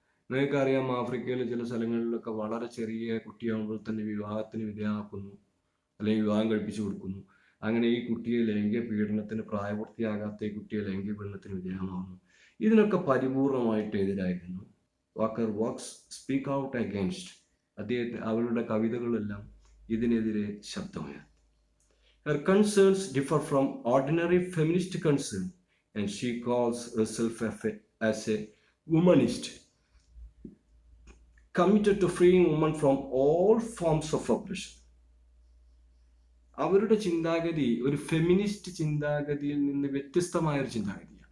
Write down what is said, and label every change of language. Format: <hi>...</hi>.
<ml>നിങ്ങൾക്കറിയാം, ആഫ്രിക്കയിലെ ചില സ്ഥലങ്ങളിലൊക്കെ വളരെ ചെറിയ കുട്ടിയാകുമ്പോൾ തന്നെ വിവാഹത്തിന് വിധേയമാക്കുന്നു, അല്ലെങ്കിൽ വിവാഹം കഴിപ്പിച്ചു കൊടുക്കുന്നു. അങ്ങനെ ഈ കുട്ടിയെ ലൈംഗിക പീഡനത്തിന്, പ്രായപൂർത്തിയാകാത്ത ഈ കുട്ടിയെ ലൈംഗിക പീഡനത്തിന് വിധേയമാകുന്നു. ഇതിനൊക്കെ പരിപൂർണമായിട്ട് എതിരായിരുന്നു walker</ml> <en>വോക്സ് speak out against.</en> <ml>അവരുടെ കവിതകളെല്ലാം ഇതിനെതിരെ ശബ്ദമുയർത്തി.</ml> <en>Her concerns differ from ordinary feminist concern, and she calls herself as a womanist, committed to freeing women from all forms of oppression.</en> <ml>അവരുടെ ചിന്താഗതി ഒരു ഫെമിനിസ്റ്റ് ചിന്താഗതിയിൽ നിന്ന് വ്യത്യസ്തമായ ഒരു ചിന്താഗതിയാണ്.</ml>